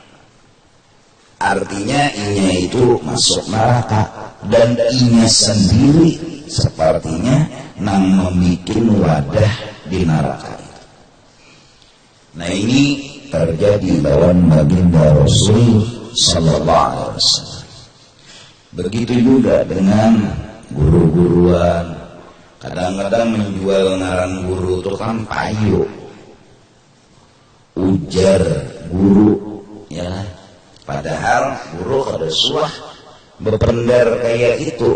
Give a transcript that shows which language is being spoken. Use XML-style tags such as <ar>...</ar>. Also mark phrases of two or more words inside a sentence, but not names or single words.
<bjn>Artinya inya itu masuk neraka dan inya sendiri sepertinya nang membikin wadah di neraka itu. Nah, ini terjadi lawan baginda Rasul</bjn> <ar>صلى الله عليه وسلم.</ar> <bjn>Begitu juga dengan guru-guruan. Kadang-kadang menjual ngaran guru itu kan payu, ujar guru, ya. Padahal guru kada suah berpendar kayak itu.</bjn>